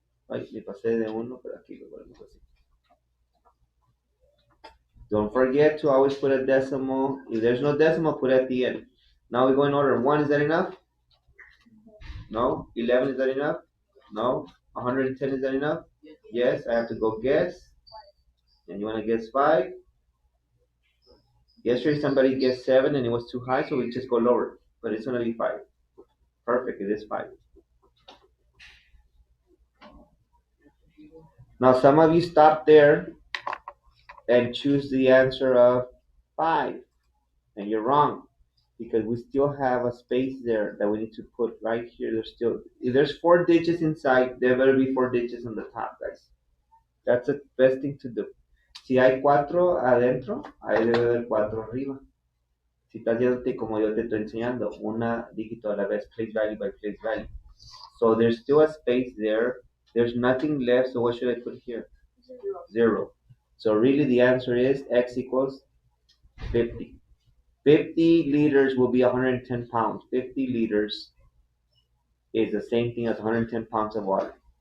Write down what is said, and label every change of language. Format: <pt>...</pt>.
<es>Ay, me pasé de uno, pero aquí lo ponemos así.</es> <en>Don't forget to always put a decimal. If there's no decimal, put it at the end. Now we go in order. 1, is that enough? No. 11, is that enough? No. 110, is that enough? Yes. I have to go guess. And you want to guess 5? Yesterday somebody guessed 7 and it was too high, so we just go lower. But it's going to be 5. Perfect. It is 5. Now some of you stop there and choose the answer of 5. And you're wrong, because we still have a space there that we need to put right here. If there's 4 digits inside, there better be 4 digits on the top, guys. That's the best thing to do.</en> <es>Si hay 4 adentro, ahí debe haber 4 arriba. Si estás yéndote como yo te estoy enseñando, una dígito a la vez,</es> <en>place value by place value. So there's still a space there. There's nothing left, so what should I put here? 0. So really the answer is x equals 50. 50 liters will be 110 pounds. 50 liters is the same thing as 110 pounds of water.</en>